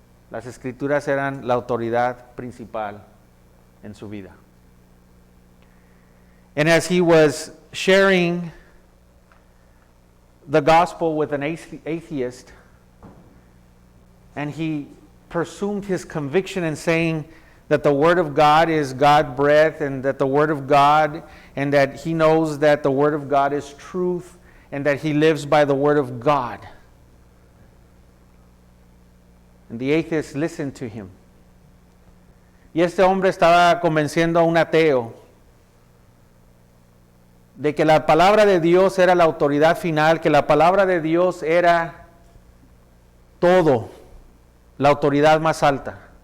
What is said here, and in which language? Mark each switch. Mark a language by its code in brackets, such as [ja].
[es] Las escrituras eran la autoridad principal en su vida. [en] And as he was sharing the gospel with an atheist, and he pursued his conviction in saying that the Word of God is God-breathed, and that the Word of God, and that he knows that the Word of God is truth, and that he lives by the Word of God. And the atheist listened to him. [es] Y este hombre estaba convenciendo a un ateo de que la palabra de Dios era la autoridad final, que la palabra de Dios era todo, la autoridad más alta.